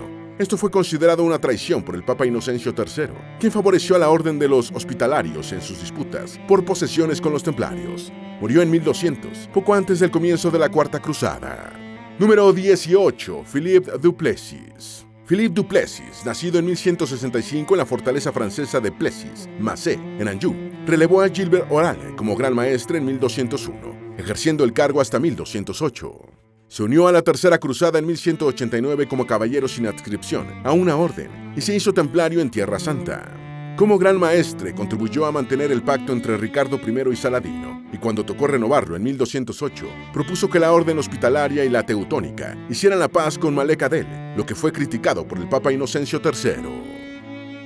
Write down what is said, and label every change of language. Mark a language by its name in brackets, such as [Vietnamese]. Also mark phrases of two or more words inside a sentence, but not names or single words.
[Spanish] Esto fue considerado una traición por el Papa Inocencio III, quien favoreció a la Orden de los Hospitalarios en sus disputas por posesiones con los templarios. Murió en 1200, poco antes del comienzo de la Cuarta Cruzada. Número 18. Philippe Duplessis. Philippe Duplessis, nacido en 1165 en la fortaleza francesa de Plessis, Massé, en Anjou, relevó a Gilbert Orale como gran maestre en 1201, ejerciendo el cargo hasta 1208. Se unió a la Tercera Cruzada en 1189 como caballero sin adscripción a una orden y se hizo templario en Tierra Santa. Como gran maestre, contribuyó a mantener el pacto entre Ricardo I y Saladino, y cuando tocó renovarlo en 1208, propuso que la orden hospitalaria y la teutónica hicieran la paz con Malek Adel, lo que fue criticado por el Papa Inocencio III.